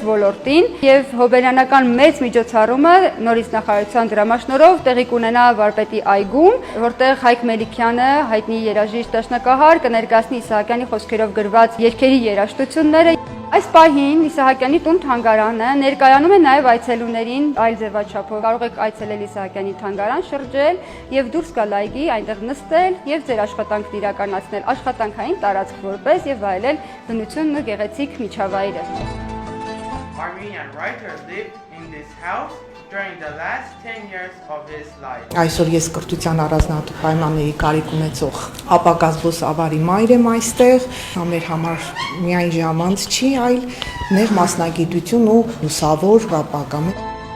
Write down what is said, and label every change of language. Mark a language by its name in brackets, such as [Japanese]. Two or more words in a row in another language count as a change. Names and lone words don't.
[Armenian] ոլորտին եւ հոբելյանական մեծ միջոցառումը նորից նախարարության դրամաշնորհով տեղի կունենա Վարպետի այգում, որտեղ Հայկ Մելիքյանը, հայտնի երաժիշտ դաշնակահար, կներկայացնի Իսահակյանի խոսքերով գրված երգերի երաժշտությունները։ Այս պահին Իսահակյանի տուն-թանգարանը ներկայանում է նաև այցելուներին այլ ձևաչափով։ Կարող եք այցելել Իսահակյանի թանգարան, շրջել եւ դուրս գալ այգի, այնտեղ նստել եւ ձեր աշխատանքն իրականացնել, աշխատանքային տարածք որպես եւ վայելել բնությունն ու գեղեցիկ միջավայրը։ [English] Armenian writer lived in this house during the last 10 years of his life. [Armenian] Այսօր ես կրթության առանձնահատուկ պայմանների կարիք ունեցող ապագա զբոսավարի մայր եմ այստեղ, մեր համար միայն ժամանց չի, այլ նեղ մասնագիտություն ու լուսավոր ապագա։